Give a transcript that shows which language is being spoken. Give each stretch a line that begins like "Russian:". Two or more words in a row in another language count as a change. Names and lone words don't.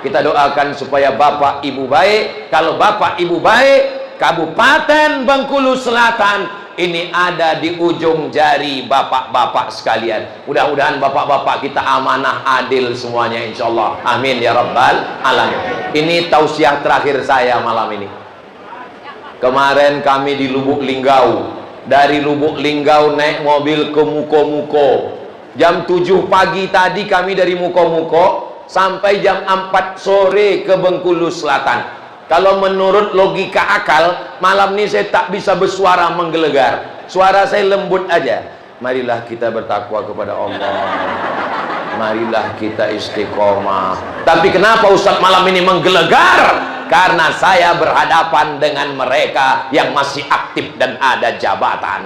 Indonesian: Kita doakan supaya bapak ibu baik. Kalau bapak ibu baik, Kabupaten Bengkulu Selatan ini ada di ujung jari bapak-bapak sekalian. Mudah-mudahan bapak-bapak kita amanah, adil semuanya
Arabic: إن شاء الله. آمين يا رب العالمين.
Indonesian: Ini tausiah terakhir saya malam ini. Kemarin kami di Lubuk Linggau. Dari Lubuk Linggau naik mobil ke Muko-Muko. Jam 7 pagi tadi kami dari Muko-Muko sampai jam 4 sore ke Bengkulu Selatan. Kalau menurut logika akal, malam ini saya tak bisa bersuara menggelegar. Suara saya lembut aja. Marilah kita bertakwa kepada Allah. Marilah kita istiqomah. Tapi kenapa Ustaz malam ini menggelegar? Karena saya berhadapan dengan mereka yang masih aktif dan ada jabatan.